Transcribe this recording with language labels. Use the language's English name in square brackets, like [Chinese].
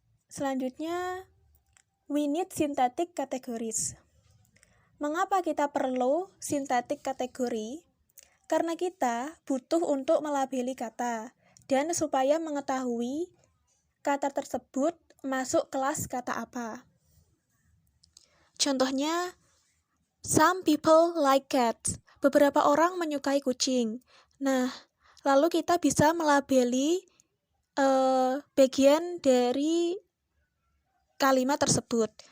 [Indonesian] Selanjutnya, [English] we need syntactic categories. [Indonesian] Mengapa kita perlu syntactic kategori? Karena kita butuh untuk melabeli kata, dan supaya mengetahui kata tersebut masuk kelas kata apa. Contohnya, [English] some people like cats. [Indonesian] Beberapa orang menyukai kucing. Nah, lalu kita bisa melabeli bagian dari kalimat tersebut.